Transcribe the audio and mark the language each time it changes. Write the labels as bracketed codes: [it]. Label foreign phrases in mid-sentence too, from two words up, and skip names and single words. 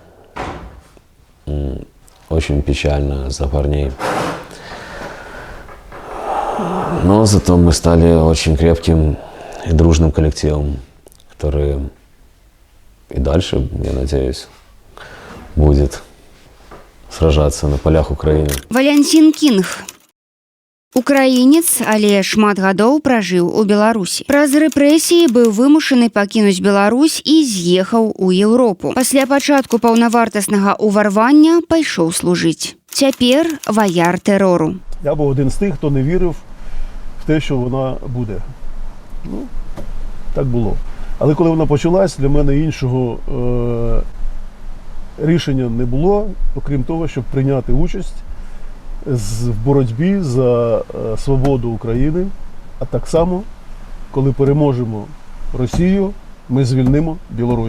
[ru] Очень печально за парней. Но зато мы стали очень крепким и дружным коллективом, который и дальше, я надеюсь, будет сражаться на полях Украины. [be] Валянцін Кінг. Украінец, але шмат гадоў пражыў у Беларусі. Праз рэпрэсіі быў вымушаны пакінуць Беларусь і з'ехаў у Еўропу. Пасля пачатку паўнавартаснага ўварвання пайшоў служыць. Цяпер ваяр тэрору. [uk] Я був один з тих, хто не вірив в те, що вона буде. Ну, так було. Але коли вона почалась, для мене іншого рішення не було, окрім того, щоб прийняти участь в боротьбі за свободу України, а так само, коли переможемо Росію, ми звільнимо Білорусь.